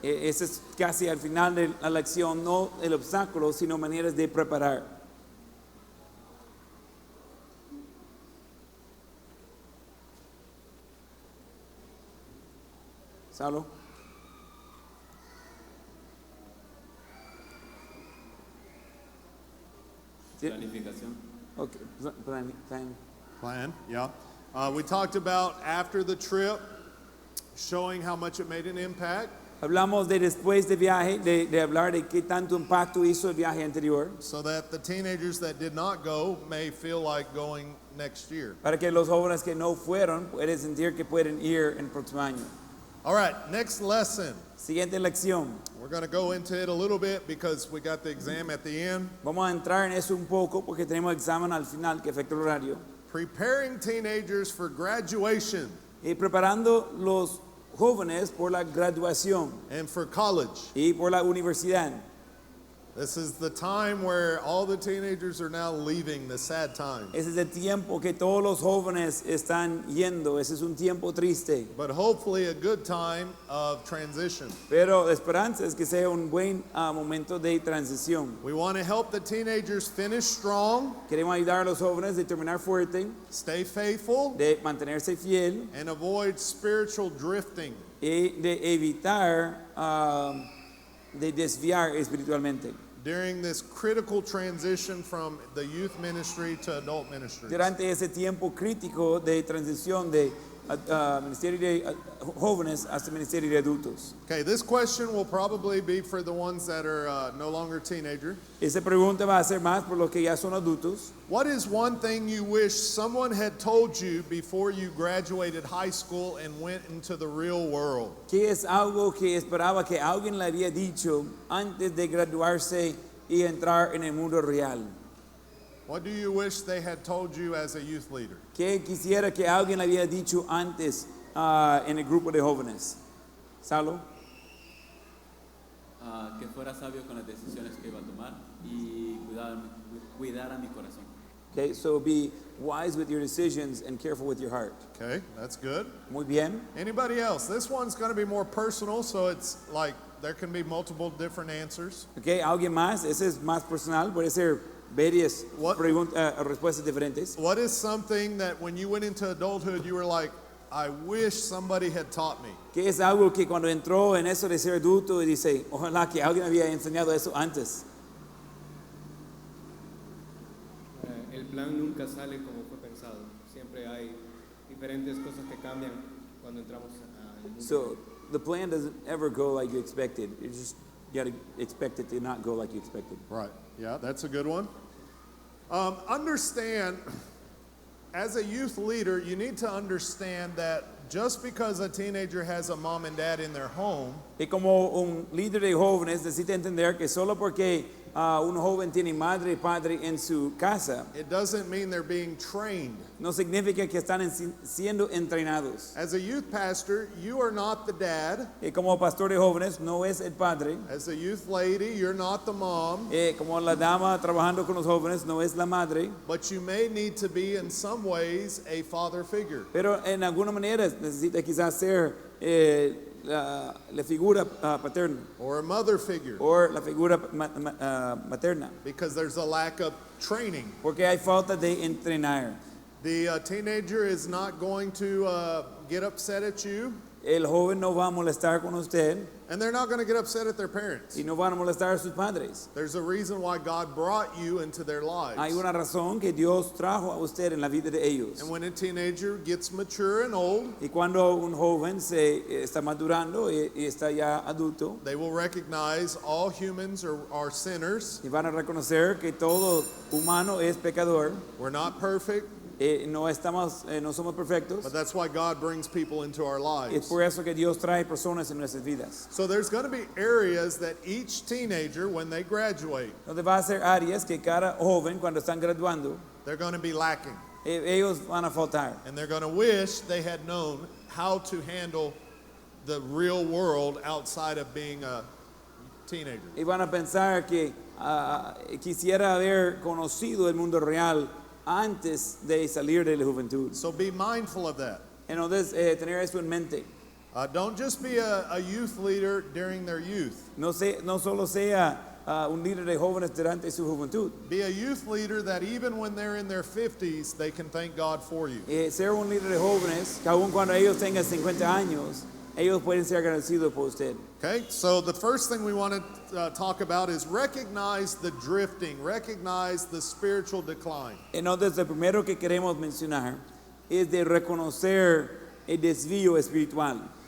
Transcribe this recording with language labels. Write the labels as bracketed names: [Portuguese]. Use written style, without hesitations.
[Spanish] Ese es casi al final de la lección, no el obstáculo, sino maneras de preparar. Saulo. ¿Sí? Planificación. [English] Okay. Plan. Plan, yeah. We talked about after the trip, showing how much it made an impact. [Spanish] Hablamos de después de viaje, de hablar de qué tanto impacto hizo el viaje anterior, [English] So that the teenagers that did not go may feel like going next year. [Spanish] para que los jóvenes que no fueron puedan sentir que pueden ir el próximo año. [English] All right, next lesson. [Spanish] Siguiente lección. [English] We're going to go into it a little bit because we got the exam at the end. [Spanish] Vamos a entrar en eso un poco porque tenemos examen al final que afecta el horario. [English] Preparing teenagers for graduation [Spanish] Y preparando los jóvenes por la graduación [English] and for college. [Spanish] y por la universidad. [English] This is the time where all the teenagers are now leaving, the sad time. [Spanish] Ese es el tiempo que todos los jóvenes están yendo. Ese es un tiempo triste. [English] But hopefully a good time of transition. [Spanish] Pero la esperanza es que sea un buen momento de transición. [English] We want to help the teenagers finish strong, [Spanish] Queremos ayudar a los jóvenes de terminar fuerte, [English] stay faithful, [Spanish] de mantenerse fiel [English] and avoid spiritual drifting. [Spanish] y de evitar de desviar espiritualmente. [English] During this critical transition from the youth ministry to adult ministry. [Spanish] Durante ese tiempo crítico de transición de ministerio de jóvenes hasta ministerio de adultos. [English] Okay, this question will probably be for the ones that are no longer teenagers. [Spanish] Esa pregunta va a ser más por los que ya son adultos. [English] What is one thing you wish someone had told you before you graduated high school and went into the real world? [Spanish] ¿Qué es algo que esperaba que alguien le había dicho antes de graduarse y entrar en el mundo real? [English] What do you wish they had told you as a youth leader? [Spanish] ¿Qué quisiera que alguien le había dicho antes en el grupo de jóvenes? Saulo. Que fuera sabio con las decisiones que iba a tomar y cuidar a mi corazón. [English] Okay, so be wise with your decisions and careful with your heart. Okay, that's good. [Spanish] Muy bien. [English] Anybody else? This one's going to be more personal, so it's like there can be multiple different answers. [Spanish] Okay, alguien más. Ese es más personal. Puede ser varias respuestas diferentes. [English] What is something that when you went into adulthood you were like, I wish somebody had taught me? [Spanish] ¿Qué es algo que cuando entró en eso de ser adulto y dice, ojalá que alguien había enseñado eso antes? El plan nunca sale como fue pensado. Siempre hay diferentes cosas que cambian cuando entramos al mundo. [English] So the plan doesn't ever go like you expected. You gotta expect it to not go like you expected. Right. Yeah, that's a good one. Understand, as a youth leader, you need to understand that just because a teenager has a mom and dad in their home, [Spanish] Y como un líder de jóvenes necesita entender que solo porque un joven tiene madre y padre en su casa, [English] it doesn't mean they're being trained. [Spanish] no significa que están siendo entrenados. [English] As a youth pastor, you are not the dad. [Spanish] Como pastor de jóvenes, no es el padre. [English] As a youth lady, you're not the mom. [Spanish] Como la dama trabajando con los jóvenes, no es la madre. [English] But you may need to be, in some ways, a father figure. [Spanish] Pero en alguna manera necesita quizás ser la figura paterna [English] Or a mother figure. [Spanish] o la figura materna, [English] Because there's a lack of training. [Spanish] porque hay falta de entrenar. [English] The teenager is not going to get upset at you, [Spanish] El joven no va a molestar con usted [English] and they're not going to get upset at their parents. [Spanish] y no van a molestar a sus padres. [English] There's a reason why God brought you into their lives. [Spanish] Hay una razón que Dios trajo a usted en la vida de ellos. [English] And when a teenager gets mature and old, [Spanish] Y cuando un joven se está madurando y está ya adulto, [English] they will recognize all humans are sinners. [Spanish] y van a reconocer que todo humano es pecador. [English] We're not perfect, [Spanish] No somos perfectos. [English] but that's why God brings people into our [Spanish] Es [English] lives. [Spanish] por eso que Dios trae personas en nuestras vidas. [English] So there's going to be areas that each teenager, when they graduate, [Spanish] Donde va a ser áreas que cada joven cuando están graduando, [English] they're going to be lacking. [Spanish] ellos van a faltar. [English] And they're going to wish they had known how to handle the real world outside of being a teenager. [Spanish] Y van a pensar que quisiera haber conocido el mundo real antes de salir de la juventud. [English] So be mindful of that. [Spanish] Entonces, tener eso en mente. [English] Don't just be a youth leader during their youth. [Spanish] No solo sea un líder de jóvenes durante su juventud. [English] Be a youth leader that even when they're in their 50s, they can thank God for you. [Spanish] Ser un líder de jóvenes que aun cuando ellos tengan 50 años, ellos pueden ser agradecidos por usted. [English] Okay, so the first thing we want to talk about is recognize the drifting, recognize the spiritual decline. [Spanish] Entonces, lo primero que queremos mencionar es de reconocer el desvío espiritual.